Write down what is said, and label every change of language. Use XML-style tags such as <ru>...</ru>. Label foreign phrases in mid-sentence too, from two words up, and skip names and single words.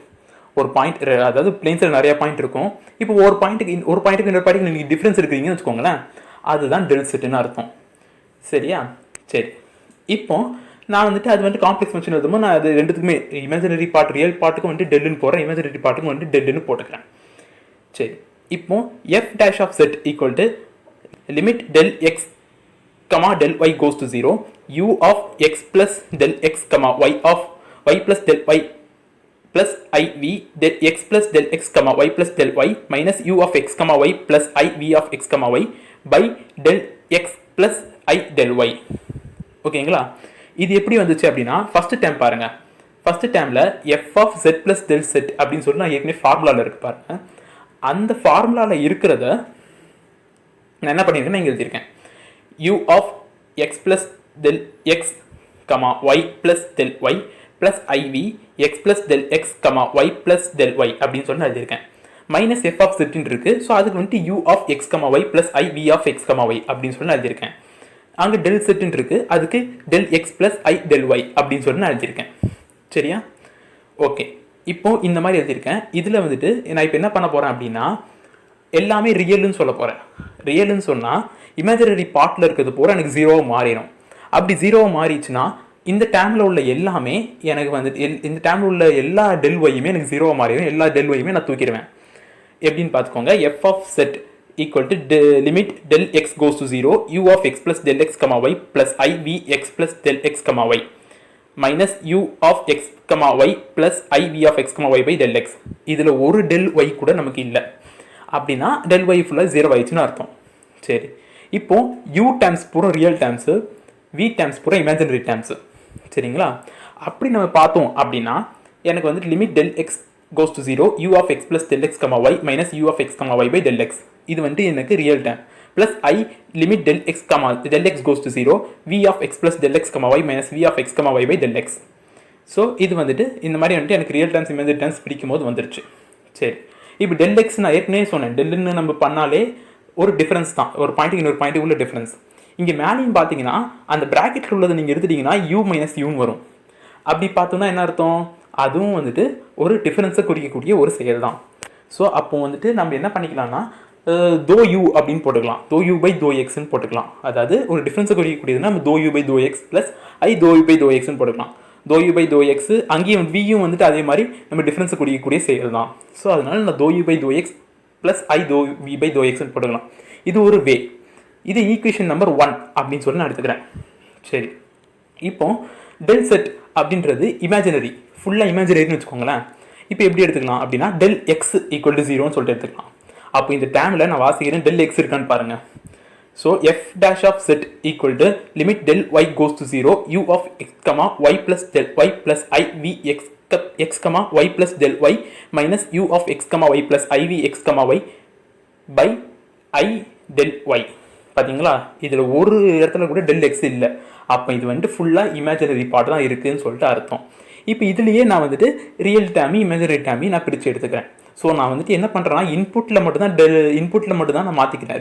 <ta>ஒரு பாயிண்ட், அதாவது பிளேன்ஸில் நிறைய பாயிண்ட் இருக்கும். இப்போ ஒரு பாயிண்ட்டுக்கு இன்னொரு பாயிண்ட்டுக்கு நீங்கள் டிஃப்ரென்ஸ் இருக்கிறீங்கன்னு வச்சுக்கோங்களேன், அதுதான்</ta> <en>del z</en> <ta>அர்த்தம். சரியா? சரி, இப்போ நான் வந்துட்டு அது வந்துட்டு</ta> <en>complex function</en> <ta>எழுதும்போது நான் அது ரெண்டுத்துக்குமே</ta> <en>imaginary part real part</en> <ta>வந்துட்டு டெல்லுன்னு போகிறேன்,</ta> <en>imaginary part</en> <ta>வந்துட்டு டெல்லுன்னு போட்டுக்கிறேன். சரி, இப்போ</ta> <en>f dash of z equal to limit del x comma del y goes to 0, u of x plus del x comma y of y plus del y plus iv del x plus del x comma y plus del y minus u of x comma y plus iv of x comma y by del x plus I del y.</en> <ta>ஓகேங்களா? இது எப்படி வந்துச்சு அப்படின்னா</ta> <en>first time</en> <ta>பாருங்க.</ta> <en>first time f of z plus del z</en> <ta>அப்படின்னு சொல்லி நான் ஏற்கனவே ஃபார்முலாவில் இருக்கு பாருங்க. அந்த ஃபார்முலாவில் இருக்கிறத நான் என்ன பண்ணியிருக்கேன் இங்கே எழுதியிருக்கேன்.</ta> <en>u of x plus del x comma y plus del y plus iv x plus del x comma y plus del y</en> <ta>அப்படின்னு சொல்லி நான் எழுதியிருக்கேன்.</ta> <en>மைனஸ் f of z</en> <ta>இருக்கு. ஸோ அதுக்கு வந்துட்டு</ta> <en>u of x comma y plus iv of x comma y</en> <ta>அப்படின்னு சொல்லி நான் எழுதியிருக்கேன். அங்கே</ta> <en>del z</en> <ta>இருக்கு, அதுக்கு</ta> <en>del x plus I del y</en> <ta>அப்படின்னு சொல்லி நான் எழுதியிருக்கேன். சரியா? ஓகே, இப்போ இந்த மாதிரி எழுதியிருக்கேன். இதில் வந்துட்டு நான் இப்போ என்ன பண்ண போகிறேன் அப்படின்னா எல்லாமே ரியல்னு சொல்ல போகிறேன். ரியல்னு சொன்னால்</ta> <en>imaginary part</en> <ta>இருக்கிறது பூரா எனக்கு ஜீரோவாக மாறிடும். அப்படி ஜீரோவாக மாறிடுச்சுன்னா இந்த டேமில் உள்ள எல்லாமே எனக்கு வந்துட்டு இந்த டேமில் உள்ள எல்லா</ta> <en>del y</en> <ta>எனக்கு ஜீரோவாக மாறிடும். எல்லா</ta> <en>del y</en> <ta>நான் தூக்கிடுவேன். எப்படின்னு பார்த்துக்கோங்க.</ta> <en>f of z equal to limit del x goes to 0, u of x plus del x comma y plus I v x plus del x comma y minus u of x comma y plus I v of x comma y by del x.</en> <ta>இதில் ஒரு</ta> <en>del y</en> <ta>கூட நமக்கு இல்லை. அப்படின்னா</ta> <en>del y</en> <ta>ஃபுல்லாக ஜீரோ ஆயிடுச்சுன்னு அர்த்தம். சரி, இப்போ</ta> <en>u terms</en> <ta>பூரா</ta> <en>real terms, v terms</en> <ta>பூரா</ta> <en>imaginary terms.</en> <ta>சரிங்களா? அப்படி நம்ம பார்த்தோம் அப்படின்னா எனக்கு வந்துட்டு</ta> <en>லிமிட் del x goes to 0, u of x plus del x comma y minus u of x comma y by del x.</en> <ta>இது வந்து எனக்கு</ta> <en>real term. plus I limit del x goes to 0, v of x plus del x comma y minus v of x comma y by del x.</en> <ta>ஸோ இது வந்துட்டு இந்த மாதிரி வந்துட்டு எனக்கு</ta> <en>real terms imaginary terms</en> <ta>பிடிக்கும் போது வந்துருச்சு. சரி, இப்போ</ta> <en>del x</en> <ta>நான் ஏற்கனவே சொன்னேன். டெல்லுன்னு நம்ம பண்ணாலே ஒரு டிஃபரன்ஸ் தான், ஒரு பாயிண்ட்டுக்கு இன்னொரு பாயிண்ட்டுக்கு உள்ள டிஃபரன்ஸ். இங்கே மேலேயும் பார்த்தீங்கன்னா அந்த ப்ராக்கெட்டில் உள்ளதை நீங்கள் எடுத்துட்டீங்கன்னா</ta> <en>u minus u</en> <ta>வரும். அப்படி பார்த்தோம்னா என்ன அர்த்தம்? அதுவும் வந்துட்டு ஒரு டிஃபரன்ஸை குறிக்கக்கூடிய ஒரு செயல் தான். ஸோ அப்போ வந்துட்டு நம்ம என்ன பண்ணிக்கலாம்னா</ta> <en>d u</en> <ta>அப்படின்னு போட்டுக்கலாம்.</ta> <en>d u by d x</en> <ta>போட்டுக்கலாம். அதாவது ஒரு டிஃபரன்ஸை குறிக்கக்கூடியதுன்னா நம்ம</ta> <en>d u by d x plus i d u by d x</en> <ta>போட்டுக்கலாம்.</ta> <en>d u by d x</en> <ta>அங்கேயும் வியும் வந்துட்டு அதே மாதிரி நம்ம டிஃபரன்ஸை குறிக்கக்கூடிய செயல் தான்.</ta> <en>ஸோ</en> <ta>அதனால நான்</ta> <en>d u by d x plus i d v by d x</en> <ta>போட்டுக்கலாம். இது ஒரு வே. இது</ta> <en>equation number 1</en> <ta>அப்படின்னு சொல்லி நான் எடுத்துக்கிறேன். சரி, இப்போ</ta> <en>del z</en> <ta>அப்படின்றது இமேஜினரி, ஃபுல்லாக இமேஜினரின்னு வச்சுக்கோங்களேன். இப்போ எப்படி எடுத்துக்கலாம் அப்படின்னா</ta> <en>del x equal to 0</en> <ta>சொல்லிட்டு எடுத்துக்கலாம். அப்போ இந்த டேமில் நான் வாசிக்கிறேன்</ta> <en>del x</en> <ta>இருக்கான்னு பாருங்க.</ta> <en>ஸோ f dash of z equal to limit del y goes to 0, u of x comma y plus del y plus I v x comma y plus del y minus u of x comma y plus I v x comma y by I del y.</en> <ta>பார்த்தீங்களா? இதில் ஒரு இடத்துல கூட</ta> <en>del x</en> <ta>இல்லை. அப்போ இது வந்துட்டு ஃபுல்லாக</ta> <en>imaginary part</en> <ta>தான் இருக்குதுன்னு சொல்லிட்டு அர்த்தம். இப்போ இதுலேயே நான் வந்துட்டு</ta> <en>real term imaginary term</en> <ta>நான் பிரித்து எடுத்துக்கிறேன். ஸோ நான் வந்துட்டு என்ன பண்ணுறேன்னா இன்புட்டில் மட்டும் தான் நான் மாற்றிக்கிறேன்.</ta>